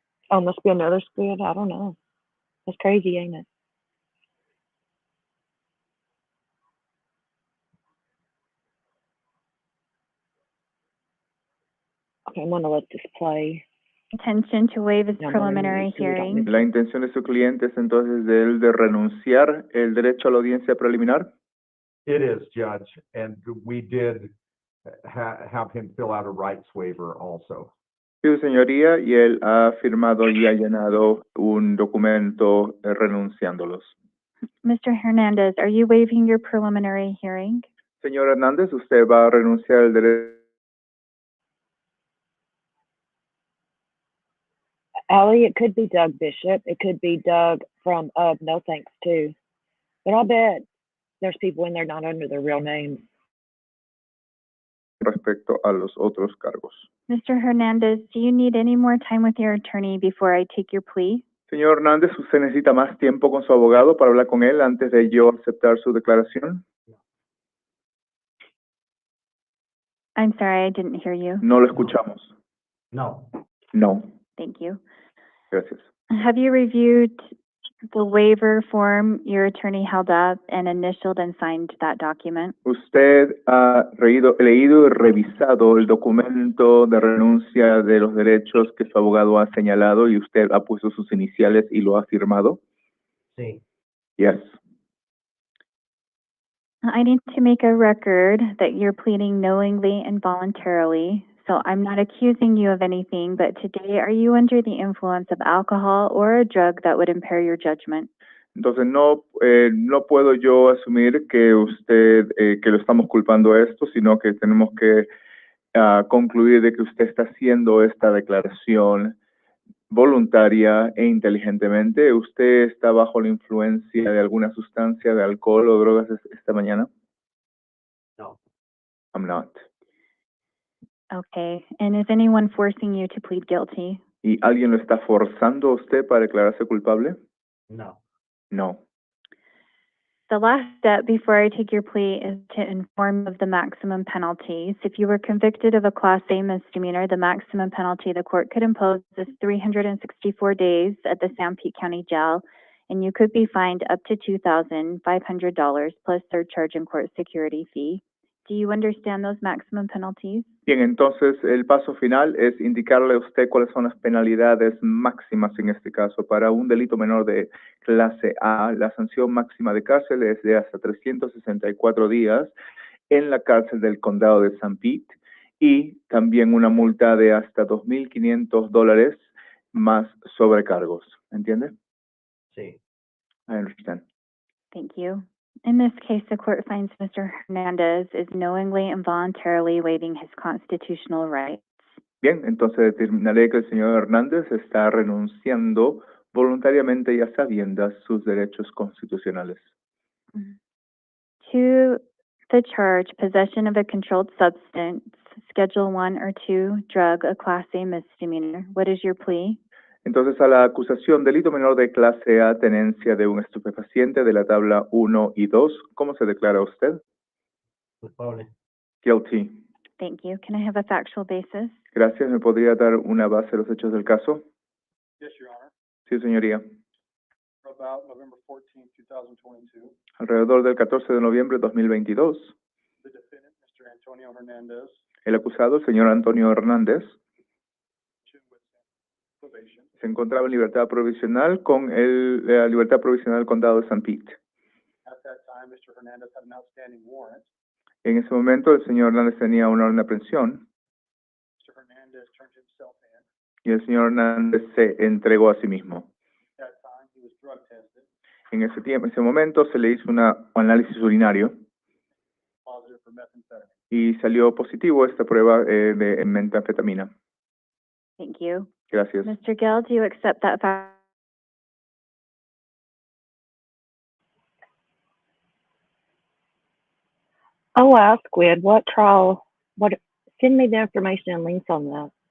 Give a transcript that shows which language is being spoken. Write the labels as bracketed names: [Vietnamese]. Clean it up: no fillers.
[English] Oh, must be another Squid. I don't know. That's crazy, ain't it? Okay, I'm gonna let this play. Intention to waive his No, I'm preliminary gonna mute hearing. [Spanish] La intención de su cliente es entonces de él de renunciar el derecho a la audiencia preliminar. [English] It is, Judge, and we did have him fill out a rights waiver also. [Spanish] Sí, su señoría, y él ha firmado y ha llenado un documento renunciándolos. [English] Mr. Hernandez, are you waiving your preliminary hearing? [Spanish] Señor Hernández, usted va a renunciar al derecho. [English] Allie, it could be Doug Bishop. It could be Doug from No Thanks too. But I'll bet there's people in there not under their real names. [Spanish] Respecto a los otros cargos. [English] Mr. Hernandez, do you need any more time with your attorney before I take your plea? [Spanish] Señor Hernández, ¿usted necesita más tiempo con su abogado para hablar con él antes de yo aceptar su declaración? [English] I'm sorry, I didn't hear you. [Spanish] No lo escuchamos. No. [English] No. Thank you. [Spanish] Gracias. [English] Have you reviewed the waiver form your attorney held up and initialed and signed that document? [Spanish] ¿Usted ha leído y revisado el documento de renuncia de los derechos que su abogado ha señalado y usted ha puesto sus iniciales y lo ha firmado? Sí. [English] Yes. I need to make a record that you're pleading knowingly and voluntarily. So I'm not accusing you of anything, but today, are you under the influence of alcohol or a drug that would impair your judgment? [Spanish] Entonces no puedo yo asumir que usted, que lo estamos culpando a esto, sino que tenemos que concluir de que usted está haciendo esta declaración voluntaria e inteligentemente. ¿Usted está bajo la influencia de alguna sustancia, de alcohol o drogas esta mañana? No. [English] I'm not. Okay. And is anyone forcing you to plead guilty? [Spanish] ¿Y alguien lo está forzando a usted para declararse culpable? No. [English] No. The last step before I take your plea is to inform of the maximum penalties. If you were convicted of a Class A misdemeanor, the maximum penalty the court could impose is 364 days at the San Pete County Jail, and you could be fined up to $2,500 plus surcharge and court security fee. Do you understand those maximum penalties? [Spanish] Bien, entonces el paso final es indicarle a usted cuáles son las penalidades máximas en este caso. Para un delito menor de clase A, la sanción máxima de cárcel es de hasta 364 días en la cárcel del condado de San Pete y también una multa de hasta $2,500 más sobrecargos. ¿Entiende? Sí. [English] I understand. Thank you. In this case, the court finds Mr. Hernandez is knowingly and voluntarily waiving his constitutional rights. [Spanish] Bien, entonces determinaré que el señor Hernández está renunciando voluntariamente y a sabiendas sus derechos constitucionales. [English] To the charge, possession of a controlled substance, Schedule 1 or 2, drug, a Class A misdemeanor. What is your plea? [Spanish] Entonces, a la acusación delito menor de clase A, tenencia de un estupefaciente de la tabla 1 y 2, ¿cómo se declara usted? Culpable. [English] Guilty. Thank you. Can I have a factual basis? [Spanish] Gracias. ¿Me podría dar una base de los hechos del caso? [English] Yes, Your Honor. [Spanish] Sí, señoría. [English] About November 14, 2022, [Spanish] Alrededor del 14 de noviembre de 2022, [English] the defendant, Mr. Antonio Hernandez, [Spanish] el acusado, el señor Antonio Hernández, [English] with probation, [Spanish] se encontraba en libertad provisional con la libertad provisional del condado de San Pete. [English] at that time, Mr. Hernandez had an outstanding warrant. [Spanish] En ese momento, el señor Hernández tenía una orden de aprehensión [English] Mr. Hernandez turned himself in. [Spanish] y el señor Hernández se entregó a sí mismo. [English] At that time, he was drug tested, [Spanish] En ese tiempo, en ese momento, se le hizo un análisis urinario [English] positive for methamphetamine. [Spanish] y salió positivo esta prueba de metanfetamina. [English] Thank you. [Spanish] Gracias. [English] Mr. Gill, do you accept that fact? Oh, ask Squid, what trial, send me the information and links on that.